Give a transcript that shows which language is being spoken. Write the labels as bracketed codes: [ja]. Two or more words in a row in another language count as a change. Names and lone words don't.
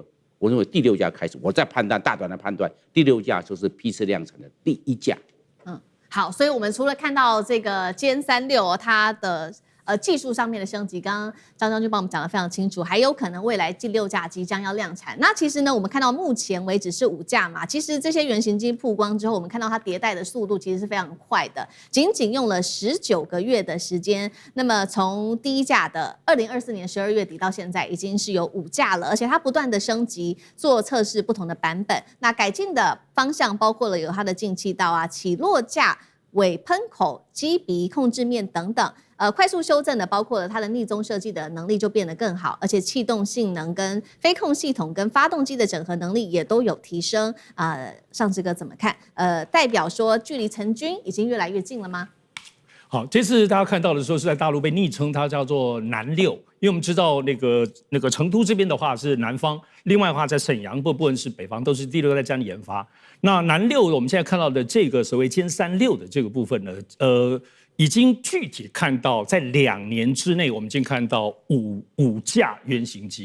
[zh] 我認為第6架開始，我再判斷大膽的判斷，第6架就是批次量產的第1架。好，所以我們除了看到這個歼36它的技術上面的升級，剛剛張將軍幫我們講得非常清楚，還有可能未來第6架即將要量產。那其實呢，我們看到目前為止是5架嘛，其實這些原型機曝光之後，我們看到它迭代的速度其實是非常快的，僅用了19個月的時間。那麼從第1架的2024年12月底到現在，已經是有5架了，而且它不斷的升級做測試不同的版本。那改進的方向包括了有它的进气道啊、起落架、尾噴口、機鼻控制面等等。快速修正的包括了它的逆中設計的能力就變得更好，而且氣動性能跟飞控系統跟發動機的整合能力也都有提升。尚志哥怎麼看？代表說距離成軍已經越來越近了嗎？好，這次大家看到的時候是在大陸被昵稱它叫做南6，因為我們知道那個成都這邊的話是南方，另外的話在瀋陽部分是北方，都是第6在這樣研發。那南6我們現在看到的這個所謂殲36的這個部分呢，已經具體看到，在2年之內，我們已經看到五架原型機。